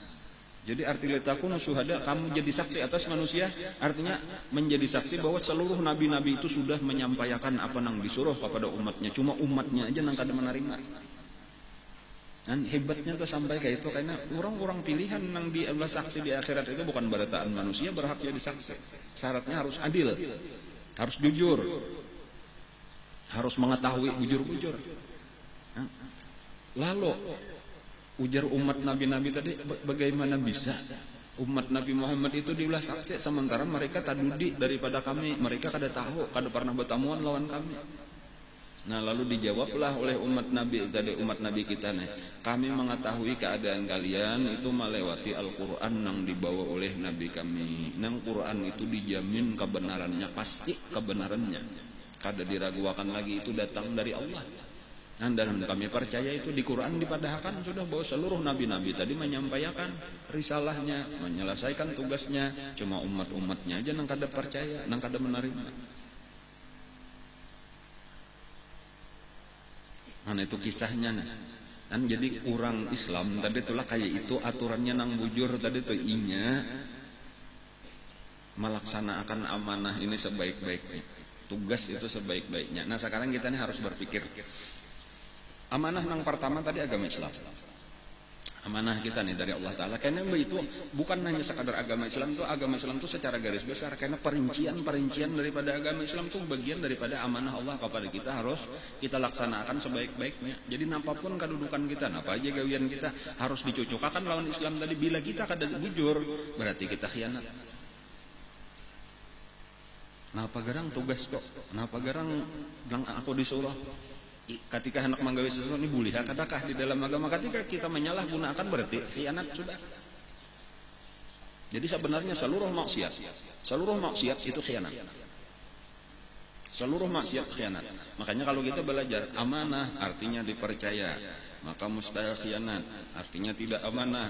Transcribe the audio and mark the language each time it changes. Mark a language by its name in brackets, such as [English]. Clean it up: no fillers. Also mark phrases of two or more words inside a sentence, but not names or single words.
[Indonesian] Jadi arti [Arabic] لتكونوا شهداء, [Indonesian] kamu jadi saksi atas manusia, artinya menjadi saksi bahwa seluruh nabi-nabi itu sudah menyampaikan apa yang disuruh kepada umatnya, cuma umatnya aja yang kada menerima. Dan hebatnya tuh sampai kayak itu, karena orang-orang pilihan yang di Allah saksi di akhirat itu bukan barataan manusia berhak jadi saksi. Syaratnya harus adil, harus jujur, harus mengetahui bujur-bujur. Lalu ujar umat nabi-nabi tadi, bagaimana bisa umat Nabi Muhammad itu diulah saksi sementara mereka tadudi daripada kami, mereka kada tahu, kada pernah bertamuan lawan kami. Nah lalu dijawablah oleh umat Nabi tadi, umat Nabi kita nih, kami mengetahui keadaan kalian itu melewati Al-Quran yang dibawa oleh Nabi kami. Nang Quran itu dijamin kebenarannya, pasti kebenarannya, kada diragukan lagi, itu datang dari Allah. Nah, dan kami percaya itu di Quran dipadahkan sudah bahwa seluruh nabi-nabi tadi menyampaikan risalahnya, menyelesaikan tugasnya, cuma umat-umatnya aja nang kada percaya, nang kada menerima. Nah itu kisahnya nih. Dan jadi orang Islam tadi itulah kayak itu aturannya nang bujur tadi tuh inya melaksanakan amanah ini sebaik-baiknya, tugas itu sebaik-baiknya. Nah sekarang kita nih harus berpikir, amanah nang pertama tadi agama Islam. Amanah kita nih dari Allah Ta'ala. Karena itu bukan hanya sekadar agama Islam itu secara garis besar. Karena perincian daripada agama Islam itu bagian daripada amanah Allah kepada kita, harus kita laksanakan sebaik-baiknya. Jadi apapun kedudukan kita, apa aja gawian kita, harus dicucukkan lawan Islam tadi. Bila kita kada bujur, berarti kita khianat. [Banjar] Napa garang tugas kok? Napa garang bilang aku disuruh? Ketika hendak menggawe sesuatu ini boleh kadakah di dalam agama? [Indonesian] Ketika kita menyalahgunakan berarti khianat sudah. Jadi sebenarnya seluruh maksiat itu khianat. Seluruh maksiat khianat. Makanya kalau kita belajar amanah artinya dipercaya, maka mustahil khianat artinya tidak amanah.